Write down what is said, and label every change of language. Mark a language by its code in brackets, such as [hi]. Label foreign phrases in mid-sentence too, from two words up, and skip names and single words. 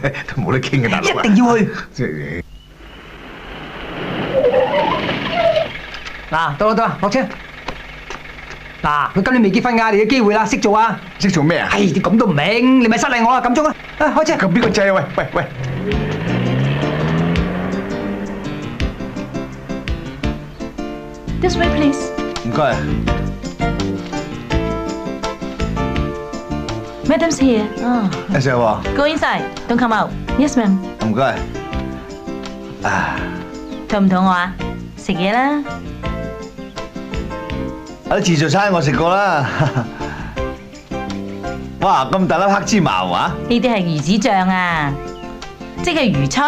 [yue] 都冇得傾嘅，大佬。一定要去。嗱，到啦，落車。嗱，佢今年未結婚㗎，你嘅機會啦，識做啊？識做咩啊？你咁都唔明，你咪失禮我啊！撳鐘啊！開車。撳邊個掣啊？喂。 [en] This way, please. [yue] 唔該。 [en] Madam's here. Oh. Yes, sir. Go inside. Don't come out. Yes, ma'am. [yue] 唔該。肚唔肚餓啊？食嘢啦。自助餐我食過啦。哇，咁大粒黑芝麻啊！呢啲係魚子醬啊，即係魚春。